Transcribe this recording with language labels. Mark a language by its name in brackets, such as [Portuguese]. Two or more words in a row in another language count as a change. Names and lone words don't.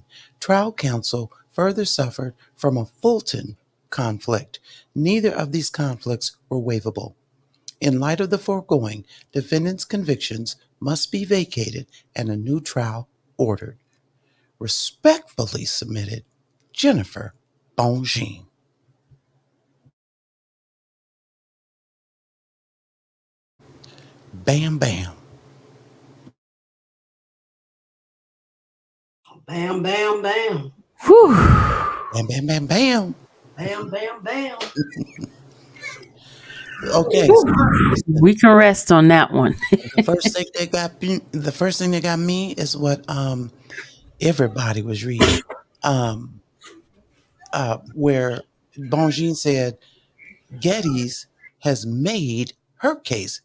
[English] Trial counsel further suffered from a Fulton conflict. Neither of these conflicts were waivable. In light of the foregoing, defendant's convictions must be vacated and a new trial ordered. Respectfully submitted, Jennifer Bongine. Bam, bam. Bam, bam, bam. Whew. Bam, bam, bam, bam. Bam, bam, bam. Okay. We can rest on that one. The first thing that got me is what everybody was reading, where Bongine said Getty's has made her case.